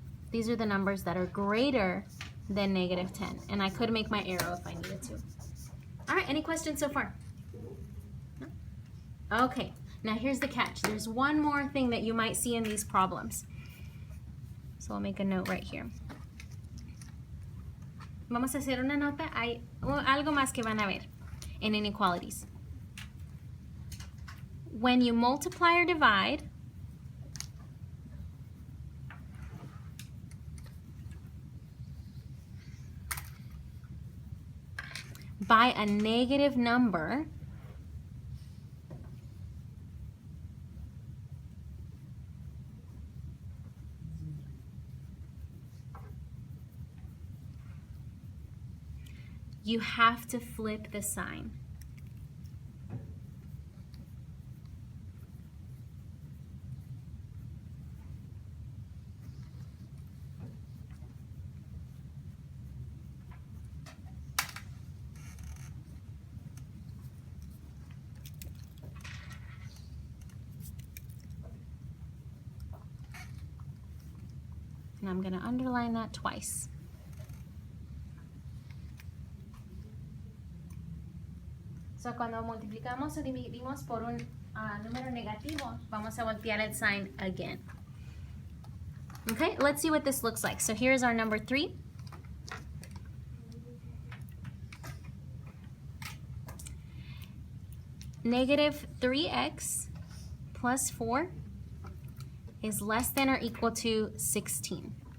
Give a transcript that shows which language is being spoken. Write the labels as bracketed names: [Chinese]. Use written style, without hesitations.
[English] These are the numbers that are greater than negative 10. And I could make my arrow if I needed to. All right, any questions so far? No? Okay, now here's the catch. There's one more thing that you might see in these problems. So I'll make a note right here. [Spanish] Vamos a hacer una nota. Hay algo más que van a ver in inequalities. [English] When you multiply or divide, by a negative number, you have to flip the sign. I'm going to underline that twice. [Spanish] So cuando multiplicamos o dividimos por un número negativo, vamos a voltear el sign again. [English] Okay, let's see what this looks like. So here's our number 3. Negative 3x plus 4 is less than or equal to 16.